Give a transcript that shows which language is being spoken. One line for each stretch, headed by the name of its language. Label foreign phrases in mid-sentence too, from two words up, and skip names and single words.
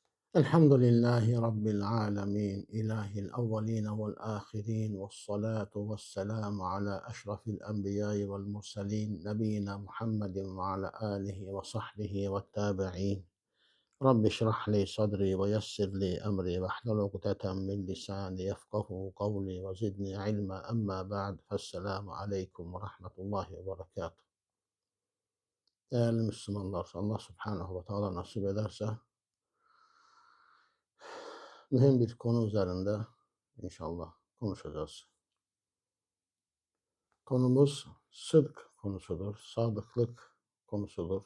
Arabic: الحمد لله رب العالمين إله الأولين والآخرين والصلاة والسلام على أشرف الأنبياء والمرسلين نبينا محمد وعلى آله وصحبه والتابعين. رب اشرح لي صدري ويسر لي أمري واحلل عقدة من لساني يفقه قولي وزدني علما. أما بعد فالسلام عليكم ورحمة الله وبركاته.
Turkish: Değerli Müslümanlar, Allah
Arabic: سبحانه وتعالى
Turkish: nasip ederse mühim bir konu üzerinde inşallah konuşacağız. Konumuz sıdk konusudur, sadıklık konusudur.